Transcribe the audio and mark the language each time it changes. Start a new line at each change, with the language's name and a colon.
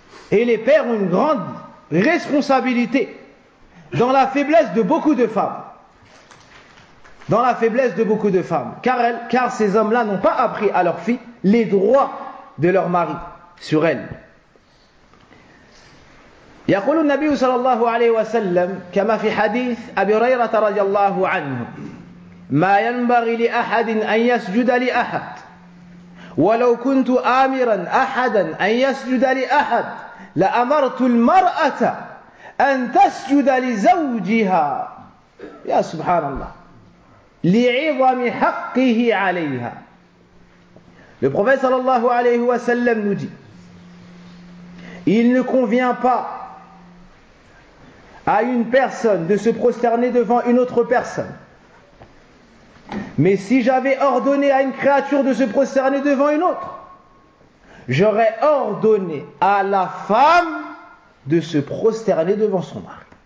French: Et les pères ont une grande responsabilité dans la faiblesse de beaucoup de femmes. Dans la faiblesse de beaucoup de femmes. Car ces hommes-là n'ont pas appris à leurs filles les droits de leur mari sur elles.
Arabic: يقول النبي صلى الله عليه وسلم كما في حديث أبي هريرة رضي الله عنه ما ينبغي لأحد أن يسجد لأحد ولو كنت آمرا أحدا أن يسجد لأحد لأمرت المرأة أن تسجد لزوجها يا سبحان الله لعظم حقه عليها.
French: Le prophète صلى الله عليه وسلم nous dit, il ne convient pas à une personne de se prosterner devant une autre personne. Mais si j'avais ordonné à une créature de se prosterner devant une autre, j'aurais ordonné à la femme de se prosterner devant son mari.